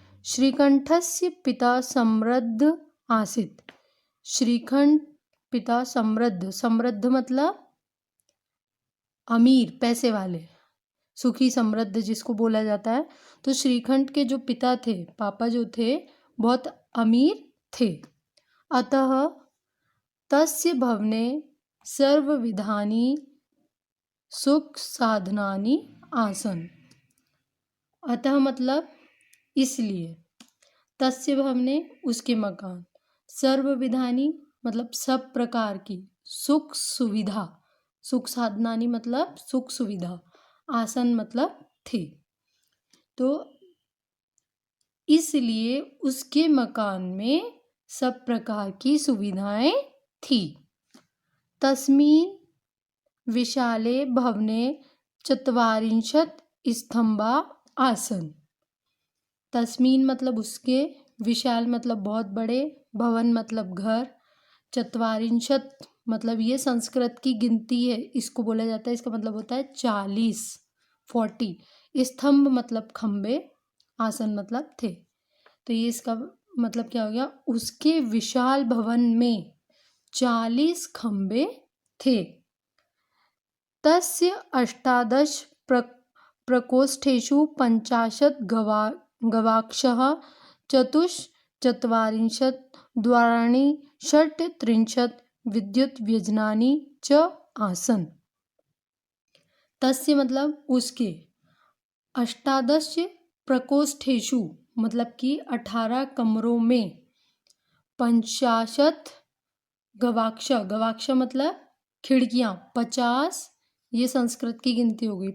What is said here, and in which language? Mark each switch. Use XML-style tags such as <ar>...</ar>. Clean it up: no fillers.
<sa>श्रीकंठस्य पिता समृद्ध आसीत्।</sa> <hi>श्रीकंठ पिता समृद्ध मतलब अमीर, पैसे वाले, सुखी समृद्ध जिसको बोला जाता है। तो श्रीकंठ के जो पिता थे, पापा जो थे, बहुत अमीर थे।</hi> <sa>अतः तस्य भवने सर्वविधानि सुख साधनानि आसन।</sa> <hi>अतः मतलब इसलिए, तस्य भवने उसके मकान, सर्वविधानी मतलब सब प्रकार की, सुख सुविधा, सुख साधनानी मतलब सुख सुविधा, आसन मतलब थे। तो इसलिए उसके मकान में सब प्रकार की सुविधाएं थी।</hi> <sa>तस्मिन् विशाले भवने चत्वारिंशत् स्तंभा आसन।</sa> <hi>तस्मीन मतलब उसके, विशाल मतलब बहुत बड़े, भवन मतलब घर, चत्वारिंशत मतलब ये संस्कृत की गिनती है, इसको बोला जाता है, इसका मतलब होता है 40। स्तंभ मतलब खंबे, आसन मतलब थे। तो ये इसका मतलब क्या हो गया, उसके विशाल भवन में 40 खंबे थे।</hi> <sa>तस्य 18 प्रकोष्ठेषु 50 गवाक्षः, चतुश्चत्वारिंशत् द्वाराणि, 36 विद्युत व्यजनानि च आसन।</sa> <hi>तस्य मतलब उसके, 18 प्रकोष्ठेषु मतलब कि 18 कमरों में, 50 गवाक्ष मतलब खिड़कियां, 50, ये संस्कृत की गिनती हो गई।</hi>